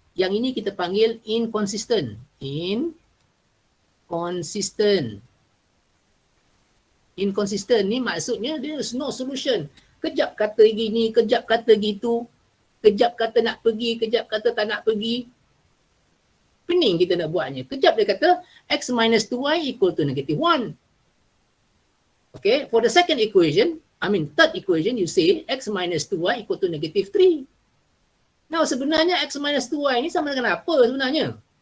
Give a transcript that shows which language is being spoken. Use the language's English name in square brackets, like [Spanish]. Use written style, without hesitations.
[Malay] Yang ini kita panggil inconsistent. Inconsistent. Inconsistent ni maksudnya [English] there is no solution. [Malay] Kejap kata gini, kejap kata gitu. Kejap kata nak pergi, kejap kata tak nak pergi. Pening kita nak buatnya. Kejap dia kata X minus 2Y equal to negative 1. [English] Okay, for the second equation, third equation, you say X minus 2Y equal to negative 3. [Malay] Now sebenarnya X minus 2Y ni sama dengan apa sebenarnya?